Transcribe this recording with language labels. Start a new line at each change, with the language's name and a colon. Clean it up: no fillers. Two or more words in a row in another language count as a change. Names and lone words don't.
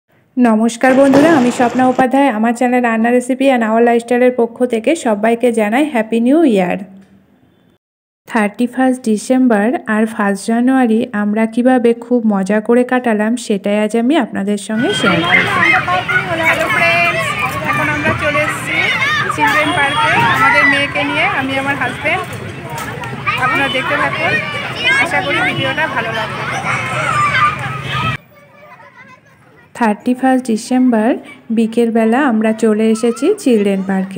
Bangla: নমস্কার বন্ধুরা আমি স্বপ্না উপাধ্যায় আমার চ্যানেল রান্না রেসিপি এন্ড আওয়ার লাইফস্টাইলের পক্ষ থেকে সবাইকে জানাই
English: Happy New Year.
Bangla: 31 ডিসেম্বর আর 1 জানুয়ারি আমরা কীভাবে খুব মজা করে কাটালাম সেটাই আজ আমি আপনাদের সঙ্গে শেয়ার করব।
English: Hello friends,
Bangla: এখন আমরা চলে এসেছি চিলড্রেন পার্কে আমাদের মেয়েকে নিয়ে, আমি আমার হাজবেন্ড। আপনারা দেখতে থাকুন, আশা করি ভিডিওটা ভালো লাগবে। 31 ডিসেম্বর বিকেলবেলা আমরা চলে এসেছি চিলড্রেন পার্কে।